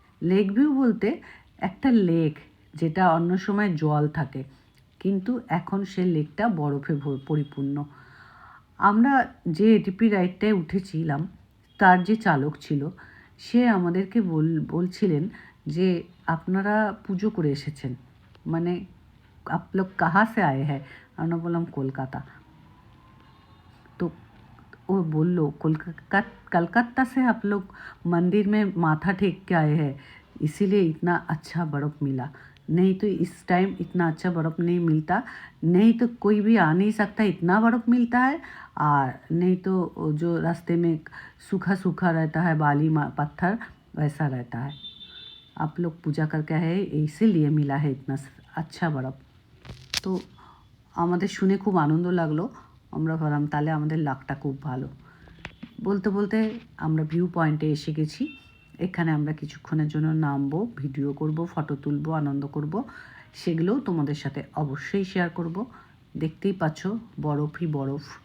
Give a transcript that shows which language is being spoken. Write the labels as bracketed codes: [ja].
[bn] Lake view বলতে একটা lake যেটা অন্য সময় জল থাকে, কিন্তু এখন সে লেকটা বরফে পরিপূর্ণ। আমরা যে এটিপি রাইডটায় উঠেছিলাম, তার যে চালক ছিল, সে আমাদেরকে বলছিলেন যে আপনারা পুজো করে এসেছেন, মানে आप लोग कहाँ से आए हैं? আমরা বললাম কলকাতা। [hi] তো ও बोलो कलकत्ता से आप लोग मंदिर में माथा टेक के आए हैं, इसीलिए इतना अच्छा बर्फ़ मिला, नहीं तो इस टाइम इतना अच्छा बर्फ़ नहीं मिलता, नहीं तो कोई भी आ नहीं सकता, इतना बर्फ़ मिलता है। और नहीं तो जो रास्ते में सूखा सूखा रहता है, बाली पत्थर वैसा रहता है। आप लोग पूजा करके आए, इसीलिए मिला है इतना अच्छा बर्फ़। [bn] তো আমাদের শুনে খুব আনন্দ লাগলো। আমরা ভাবলাম তাহলে আমাদের লাকটা খুব ভালো। বলতে বলতে আমরা ভিউ পয়েন্টে এসে গেছি। এখানে আমরা কিছুক্ষণের জন্য নামবো, ভিডিও করব, ফটো তুলবো, আনন্দ করব। সেগুলোও তোমাদের সাথে অবশ্যই শেয়ার করব। দেখতেই পাচ্ছ বরফই বরফ।